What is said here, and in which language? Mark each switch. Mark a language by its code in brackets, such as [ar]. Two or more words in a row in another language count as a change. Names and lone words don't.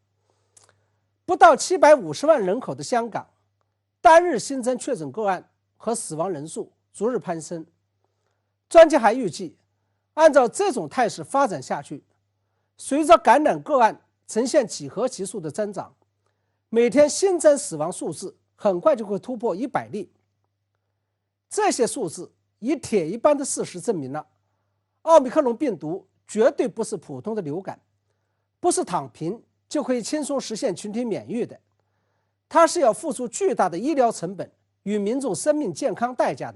[zh] 不到750萬人口的香港，單日新增確診個案和死亡人數逐日攀升。專家還預計，按照這種態勢發展下去，隨着感染個案呈現幾何級數的增長，每天新增死亡數字很快就会突破100例。这些数字以铁一般的事实证明了，奥密克戎病毒绝对不是普通的流感，不是躺平就可以轻松实现群体免疫的，它是要付出巨大的医疗成本与民众生命健康代价的。